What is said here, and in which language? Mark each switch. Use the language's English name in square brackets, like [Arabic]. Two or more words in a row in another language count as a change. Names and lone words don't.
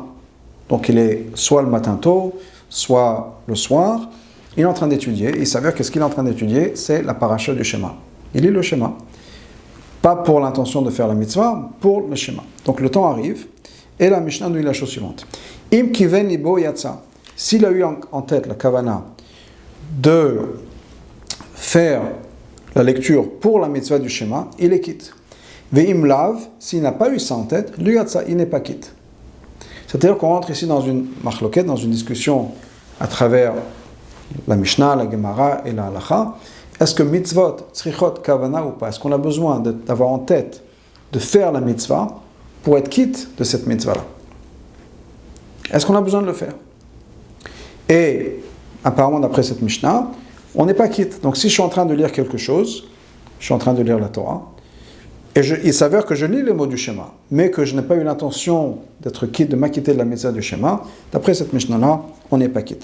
[French] Donc il est soit le matin tôt, soit le soir. Il est en train d'étudier. Il s'avère que ce qu'il est en train d'étudier, c'est la paracha du Shema. Il lit le Shema. Pas pour l'intention de faire la mitzvah, pour le Shema. Donc le temps arrive, et la Mishnah nous dit la chose suivante. [Hebrew] אם כיוון ליבו יצא. [French] S'il a eu en tête la kavana de faire la lecture pour la mitzvah du Shema, il est quitte. [Hebrew] ואם לאו, [French] s'il n'a pas eu ça en tête, [Hebrew] לא יצא, [French] il n'est pas quitte. C'est-à-dire qu'on rentre ici dans une machloket, dans une discussion à travers la Mishnah, la Gemara et la Halacha. Est-ce que [Hebrew] מצוות צריכות כוונה [French] ou pas? Est-ce qu'on a besoin d'avoir en tête de faire la mitzvah pour être quitte de cette mitzvah-là? Est-ce qu'on a besoin de le faire? Et apparemment, d'après cette Mishnah, on n'est pas quitte. Donc si je suis en train de lire quelque chose, je suis en train de lire la Torah, et il s'avère que je lis les mots du Shema, mais que je n'ai pas eu l'intention d'être quitte, de m'acquitter de la mitzvah du Shema, d'après cette Mishnah-là, on n'est pas quitte.